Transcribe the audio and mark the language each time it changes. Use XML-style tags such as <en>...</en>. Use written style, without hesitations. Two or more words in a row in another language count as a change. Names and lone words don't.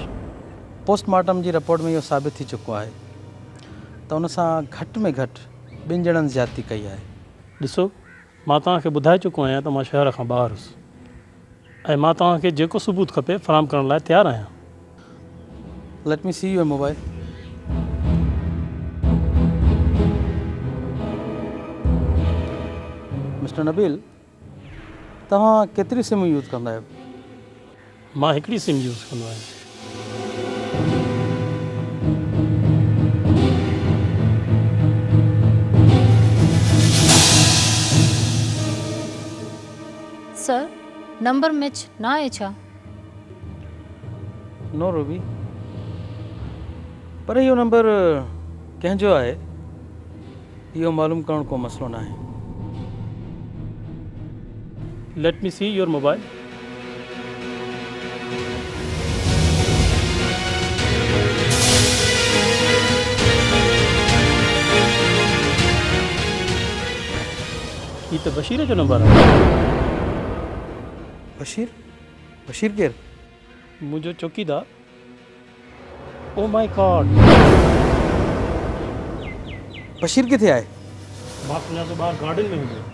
<sd>पोस्टमार्टम जी रिपोर्ट में इहो साबित थी चुको आहे त उन सां घटि में घटि 2 ॼणनि ज़्यादती कई आहे। ॾिसो, मां तव्हांखे ॿुधाए चुको आहियां त मां शहर खां ॿाहिरि हुउसि ऐं मां तव्हांखे जेको सबूत खपे फराहम करण लाइ तयारु आहियां।</sd> <en>Let me see your mobile. Mister Nabeel,</en> <sd>तव्हां केतिरी सिम यूज़ कंदा आहियो? मां हिकिड़ी सिम यूज़ कंदो आहियां। सर नंबर मैच ना आहे छा? नो रूबी, पर इहो नंबर कंहिंजो आहे इहो मालूम करणु को मसइलो न आहे।</sd> <en>Let me see your mobile.</en> <ur>یہ تو بشیر جو نمبر ہے.</ur> <sd>बशीर? बशीर केर? मुझो चौकीदार।</sd> <en>Oh my God,</en> <sd>बशीर किथे आहे? मां सुञा तो ॿाहिरि गार्डन में हूंदो।</sd>